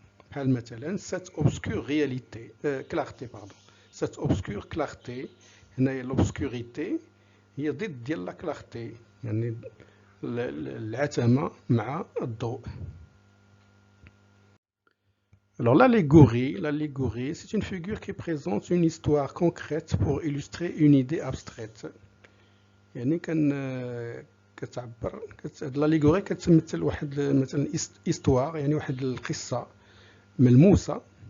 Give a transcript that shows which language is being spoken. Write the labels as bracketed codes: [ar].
[ar] بحال مثلا [fr] cette obscure réalité clarté pardon cette obscure clarté. [ar] هنايا [fr] l'obscurité [ar] هي ضد ديال لا كلارتي، يعني العتمة مع الضوء. [fr] Alors l'allégorie, c'est une figure qui présente une histoire concrète pour illustrer une idée abstraite. [ar] يعني كتعبر [fr] l'allégorie [ar] كتمثل واحد مثلا [fr] histoire، [ar] يعني واحد القصة ملموسة